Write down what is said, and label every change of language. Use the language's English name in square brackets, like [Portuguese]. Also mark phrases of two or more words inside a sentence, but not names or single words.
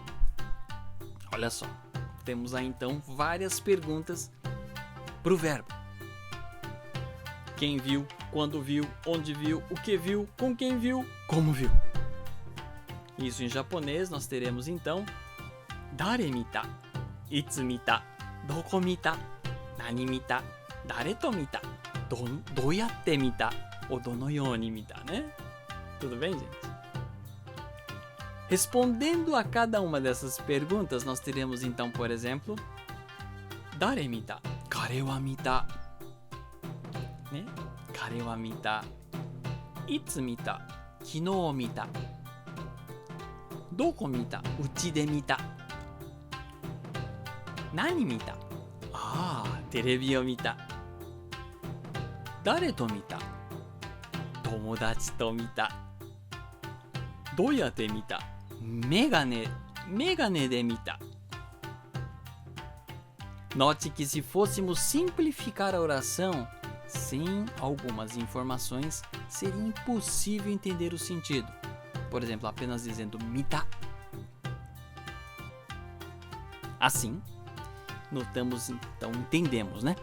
[Portuguese] Olha só, temos aí então várias perguntas para o verbo. Quem viu, quando viu, onde viu, o que viu, com quem viu, como viu. Isso em japonês nós teremos então [Japanese] 誰見た、いつ見た、どこ見た、何見た、誰と見た、どうやって見た, [Portuguese] ou [Japanese] どのように見た, [Portuguese] né? Tudo bem, gente? Respondendo a cada uma dessas perguntas, nós teremos então, por exemplo, [Japanese] 誰見た、彼は見た, [Portuguese] né? [Japanese] 彼は見た、いつ見た、昨日見た、どこ見た、うちで見た、何見た? テレビを見た。誰と見た? 友達と見た。どうやって見た? 眼鏡で見た. [Portuguese] Note que se fôssemos simplificar a oração sem algumas informações, seria impossível entender o sentido. Por exemplo, apenas dizendo mita. Assim, entendemos, né?